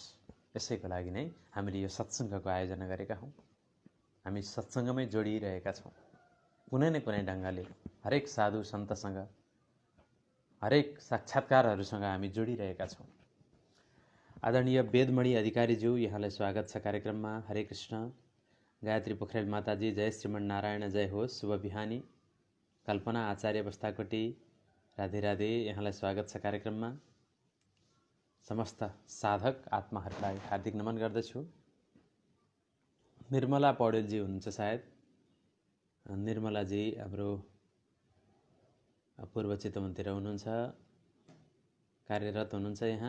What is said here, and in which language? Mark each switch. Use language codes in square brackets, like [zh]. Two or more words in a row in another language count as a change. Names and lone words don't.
[ne] यसैको लागि नै हामीले यो सत्सङ्गको आयोजना गरेका हौँ। हामी सत्सङ्गमै जोडिरहेका छौँ, कुनै न कुनै ढङ्गले हरेक साधु सन्तसँग, हरेक साक्षात्कारहरूसँग हामी जोडिरहेका छौँ। आदरणीय वेदमणि अधिकारीज्यू, यहाँलाई स्वागत छ कार्यक्रममा। हरे कृष्ण। गायत्री पोखरेल माताजी, जय श्रीमन नारायण, जय होस्। शुभ बिहानी। कल्पना आचार्य बस्ताकोटी, राधे राधे, यहाँलाई स्वागत छ कार्यक्रममा। समस्त साधक आत्माहरूलाई हार्दिक नमन गर्दछु। निर्मला पौडेलजी हुनुहुन्छ सायद। निर्मलाजी हाम्रो पूर्व चित्तमन्त्री हुनुहुन्छ, कार्यरत हुनुहुन्छ यहाँ।